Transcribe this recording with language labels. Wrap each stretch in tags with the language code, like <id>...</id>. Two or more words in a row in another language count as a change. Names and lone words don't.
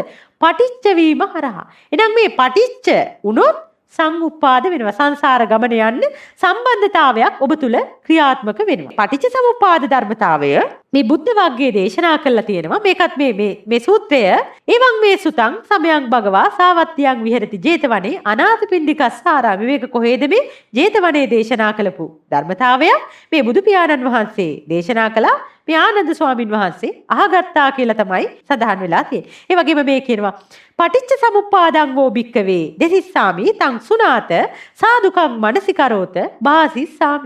<si>පටිච්ච වීම හරහා. එහෙනම් මේ පටිච්ච වුණොත් සංඋප්පාද වෙනවා. සංසාර ගමන යන්න සම්බන්ධතාවයක් ඔබ තුල ක්‍රියාත්මක වෙනවා. පටිච්ච සමුප්පාද ධර්මතාවය මේ බුද්ධ වර්ගයේ දේශනා කළා තියෙනවා. මේකත් මේ සූත්‍රය</si> <pi>එවං මේ සුතං සමයං භගවා සාවත්තියං විහෙරති 제තවනේ අනාථපිණ්ඩිකස්ස ආරාමේ.</pi> <si>මේක කොහේද මේ 제තවනේ දේශනා කළපු ධර්මතාවය? මේ බුදු පියාණන් වහන්සේ දේශනා කළා. මේ ආනන්ද ස්වාමින් වහන්සේ අහගත්තා කියලා තමයි සඳහන් වෙලා තියෙන්නේ. ඒ වගේම මේ කියනවා</si> <pi>පටිච්ච සමුප්පාදං වෝ භික්කවේ දෙසිස්සාමි තං සුනාත සාදුකං මනසිකරෝත බාසිස්සාමි.</pi>